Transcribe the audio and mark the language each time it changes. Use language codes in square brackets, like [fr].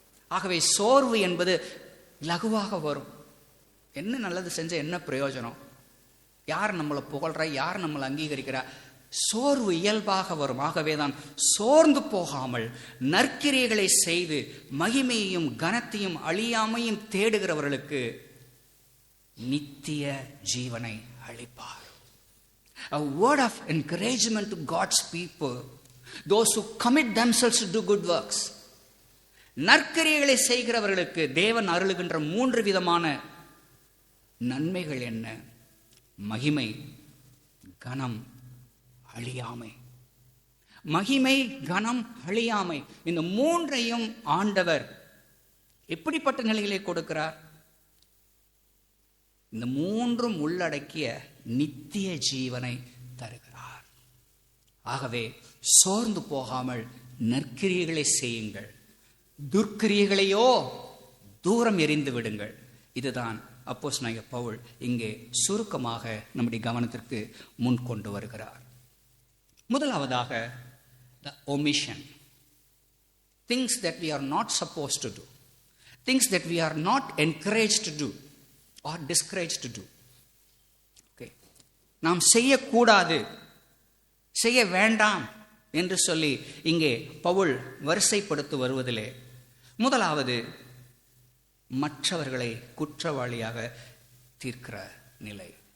[ta] ஆகவே சோர்வு என்பது லகுவாக வரும். என்ன நல்லது செஞ்ச என்ன பிரயோஜனம், யார் நம்மளை புகழ்றா, யார் நம்மளை அங்கீகரிக்கிறா, சோர்வு இயல்பாக வரும். ஆகவே தான் சோர்ந்து போகாமல் நற்கிரியைகளை செய்து மகிமையையும் கனத்தையும் அழியாமையும் தேடுகிறவர்களுக்கு நித்திய ஜீவனை அளிப்பார். [en] A word of encouragement to God's people, those who commit themselves to do good works. [ta] நற்கிரியைகளை செய்கிறவர்களுக்கு தேவன் அருளுகின்ற 3 விதமான நன்மைகள் என்ன? மகிமை, கனம், அழியாமை. மகிமை, கனம், அழியாமை, இந்த 3ஐயும் ஆண்டவர் எப்படிப்பட்ட நிலையிலே கொடுக்கிறார்? இந்த 3ம் உள்ளடக்கிய நித்திய ஜீவனை தருகிறார். ஆகவே சோர்ந்து போகாமல் நற்கிரியைகளை செய்யுங்கள், துர்க்கிரியைகளையோ தூரம் எறிந்து விடுங்கள். இதுதான் அப்போஸ்தலனாகிய பவுல் இங்கே சுருக்கமாக நம்முடைய கவனத்திற்கு முன் கொண்டு வருகிறார். முதலாவதாக [en] the omission, things that we are not supposed to do, things that we are not encouraged to do or discouraged to do. [ta] Okay, நாம் செய்யக்கூடாது, செய்ய வேண்டாம் என்று சொல்லி இங்கே பவுல் வரிசைப்படுத்தி வருவதிலே முதலாவது மற்றவர்களை குற்றவாளியாக தீர்க்கிற நிலை.